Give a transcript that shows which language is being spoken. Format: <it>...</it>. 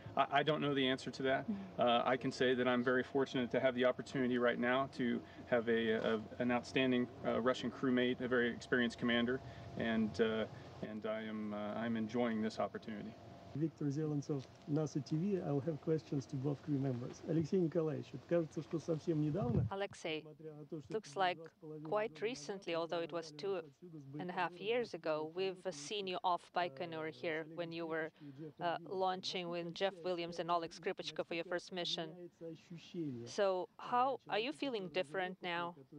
<en>I don't know the answer to that. I can say that I'm very fortunate to have the opportunity right now to have an outstanding Russian crewmate, a very experienced commander, and I'm enjoying this opportunity. Виктор Зеленцов, NASA TV. I'll have questions to both crew members.</en> <ru>Alexei Nikolaevich, кажется, что совсем недавно.</ru> <en>Alexei, looks like quite recently, although it was 2.5 years ago, we've seen you off Baikonur here when you were launching with Jeff Williams and Oleg Skripachko for your first mission. So how are you feeling different now?</en>